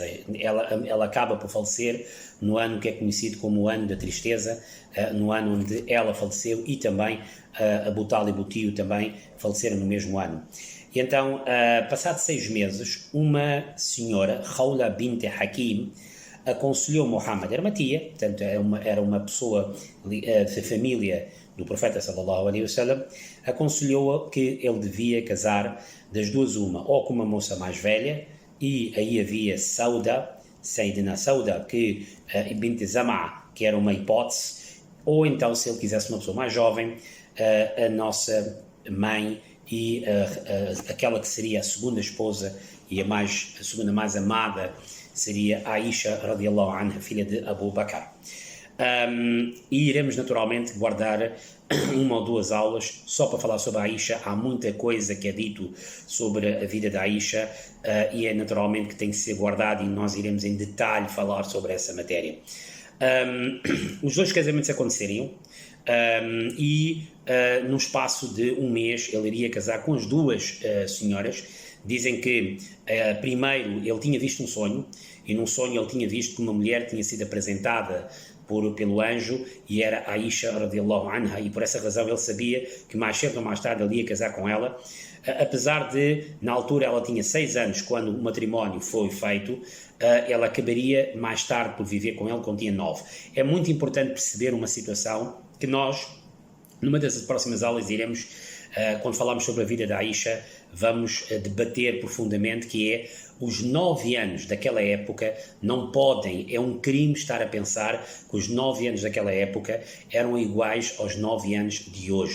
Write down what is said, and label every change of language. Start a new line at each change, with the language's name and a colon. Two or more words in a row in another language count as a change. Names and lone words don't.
Portuguese: Ela acaba por falecer no ano que é conhecido como o ano da tristeza, no ano onde ela faleceu, e também Abu Talib e o tio também faleceram no mesmo ano. E então, passados 6 meses, uma senhora, Khawla bint Hakim, aconselhou Muhammad, era uma tia, portanto era uma pessoa da família do profeta
Arabic: صلى الله عليه وسلم,
Portuguese: aconselhou-a que ele devia casar das duas uma, ou com uma moça mais velha, e aí havia Sayyidina Sauda, que bint Zama, que era uma hipótese, ou então, se ele quisesse uma pessoa mais jovem, a nossa mãe e aquela que seria a segunda esposa e a segunda mais amada seria Aisha
Arabic: رضي الله عنها,
Portuguese: filha de Abu Bakr. E iremos naturalmente guardar uma ou duas aulas só para falar sobre a Aisha. Há muita coisa que é dito sobre a vida da Aisha, e é naturalmente que tem que ser guardado, e nós iremos em detalhe falar sobre essa matéria. Os dois casamentos aconteceriam, e num espaço de um mês ele iria casar com as duas senhoras. Dizem que primeiro ele tinha visto um sonho, e num sonho ele tinha visto que uma mulher tinha sido apresentada pelo anjo, e era Aisha
Arabic: رضي الله عنها,
Portuguese: e por essa razão ele sabia que mais cedo ou mais tarde ele ia casar com ela, apesar de, na altura ela tinha 6 anos quando o matrimónio foi feito, ela acabaria mais tarde por viver com ele quando tinha 9. É muito importante perceber uma situação que nós, numa das próximas aulas, iremos, quando falarmos sobre a vida da Aisha, vamos debater profundamente, que é os 9 anos daquela época não podem, é um crime estar a pensar que os 9 anos daquela época eram iguais aos 9 anos de hoje.